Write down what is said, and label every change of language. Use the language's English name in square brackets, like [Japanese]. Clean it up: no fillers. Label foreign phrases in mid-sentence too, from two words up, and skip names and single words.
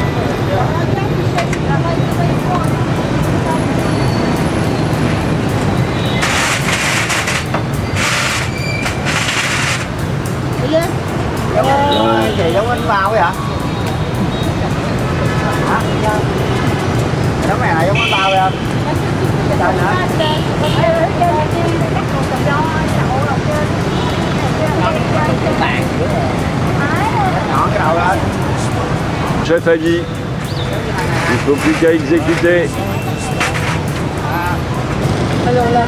[Vietnamese] Chị giống anh vào vậy hả? Giống này giống anh vào vậy anh? Sao nữa? [French] Chef a dit, il ne faut plus qu'à exécuter. Alors là.